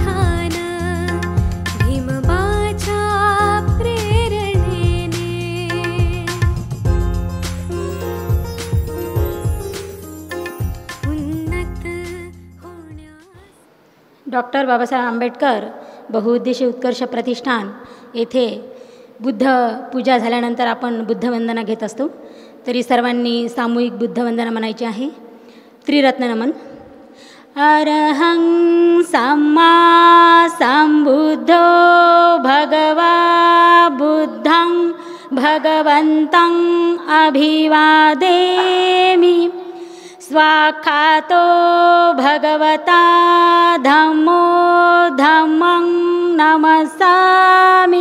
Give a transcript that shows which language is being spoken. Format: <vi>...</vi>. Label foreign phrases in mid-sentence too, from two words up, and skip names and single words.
<mr>अभिमान भीमबाच्या प्रेरणेने उन्नत होण्यास डॉक्टर बाबासाहेब आंबेडकर बहुउद्देशीय उत्कर्ष प्रतिष्ठान येथे बुद्ध पूजा झाल्यानंतर आपण बुद्धवंदना घेत असतो. तरी सर्वांनी सामूहिक बुद्धवंदना म्हणायची आहे. त्रिरत्न नमन.</mr> <pi>अरहं सम्मा संबुद्धो भगवा बुद्धं भगवन्तं अभिवादेमि. स्वाख्यातो भगवता धम्मो धम्मं नमस्सामि.</pi>